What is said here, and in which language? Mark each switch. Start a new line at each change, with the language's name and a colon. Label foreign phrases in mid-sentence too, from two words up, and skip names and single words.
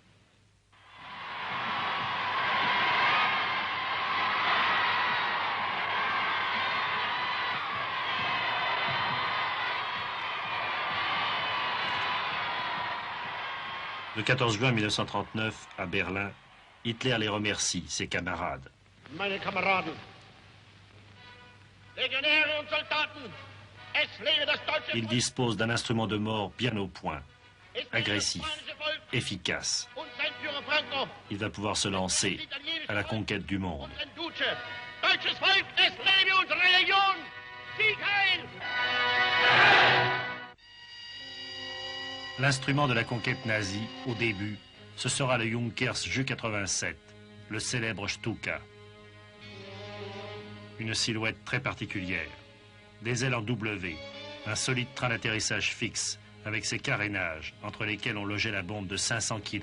French: Le 14 juin 1939, à Berlin, Hitler les remercie, ses camarades.
German: Meine Kameraden, Legionäre und Soldaten, es lebe das deutsche
French: Il dispose d'un instrument de mort bien au point,
German: Volk,
French: agressif, efficace.
German: und sein Führer Franco,
French: Il va pouvoir se lancer à la conquête du monde.
German: und sein Duce. Deutsches Volk, es lebe unsere Legion! Sieg heil!
French: L'instrument de la conquête nazie, au début, ce sera le Junkers Ju-87, le célèbre Stuka. Une silhouette très particulière. Des ailes en W, un solide train d'atterrissage fixe, avec ses carénages, entre lesquels on logeait la bombe de 500 kg.